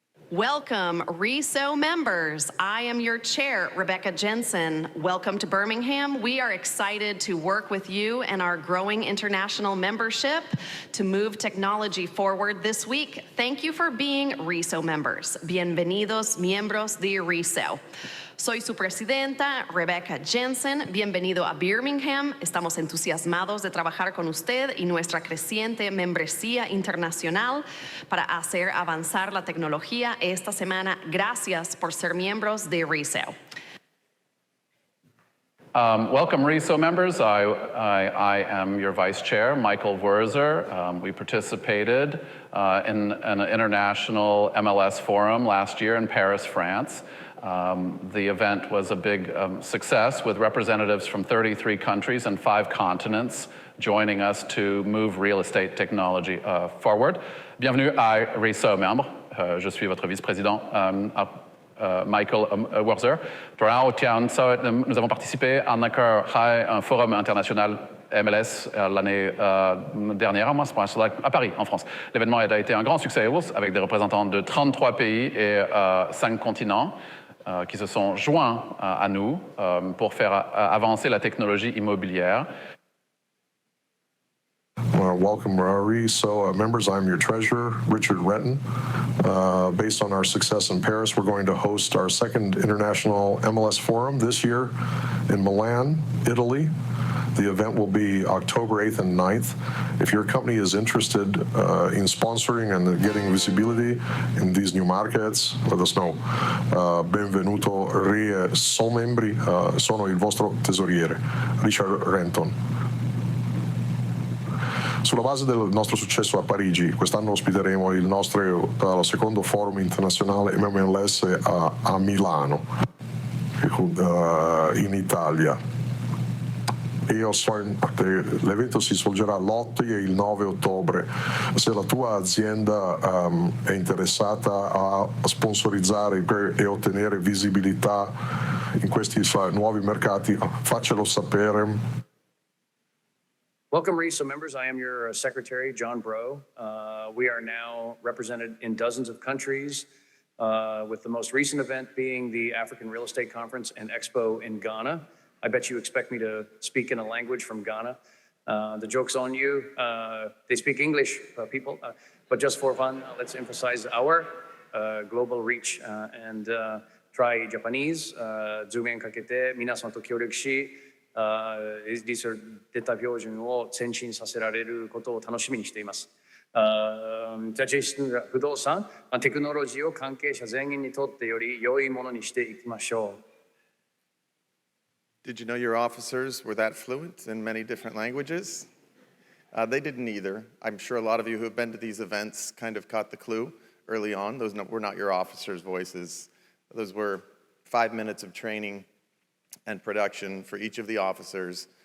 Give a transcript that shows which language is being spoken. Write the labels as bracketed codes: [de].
[en] Welcome, RESO members. I am your chair, Rebecca Jensen. Welcome to Birmingham. We are excited to work with you and our growing international membership to move technology forward this week. Thank you for being RESO members. [es] Bienvenidos, miembros de RESO. Soy su presidenta, Rebecca Jensen. Bienvenido a Birmingham. Estamos entusiasmados de trabajar con usted y nuestra creciente membresía internacional para hacer avanzar la tecnología esta semana. Gracias por ser miembros de RESO. [en] Welcome, RESO members. I am your vice chair, Michael Wurzer. We participated in an international MLS forum last year in Paris, France. The event was a big success with representatives from 33 countries and 5 continents joining us to move real estate technology forward. [fr] Bienvenue à RESO membres. Je suis votre vice-président, Michael Wurzer. Nous avons participé à un forum international MLS l'année dernière à Paris, en France. L'événement a été un grand succès avec des représentants de 33 pays et 5 continents. Qui se sont joints à nous pour faire avancer la technologie immobilière. [en] Welcome, RESO members. I'm your treasurer, Richard Renton. Based on our success in Paris, we're going to host our second international MLS forum this year in Milan, Italy. The event will be October 8th and 9th. If your company is interested in sponsoring and getting visibility in these new markets, let us know. [it] Benvenuto, RESO membri, sono il vostro tesoriere, Richard Renton. Sulla base del nostro successo a Parigi, quest'anno ospiteremo il nostro secondo forum internazionale MLS a Milano, in Italia. L'evento si svolgerà l'8 e il 9 ottobre. Se la tua azienda è interessata a sponsorizzare e ottenere visibilità in questi nuovi mercati, faccelo sapere. [en] Welcome, RESO members. I am your secretary, John Bro. We are now represented in dozens of countries, with the most recent event being the African Real Estate Conference and Expo in Ghana. I bet you expect me to speak in a language from Ghana. The joke's on you. They speak English, people, but just for fun, let's emphasize our global reach and try Japanese. [ja] 10年かけて皆さんと協力し、リサデータ標準を前進させられることを楽しみにしています。不動産、テクノロジーを関係者全員にとってより良いものにしていきましょう。 [en] Did you know your officers were that fluent in many different languages? They didn't either. I'm sure a lot of you who have been to these events kind of caught the clue early on. Those were not your officers' voices. Those were 5 minutes of training and production for each of the officers.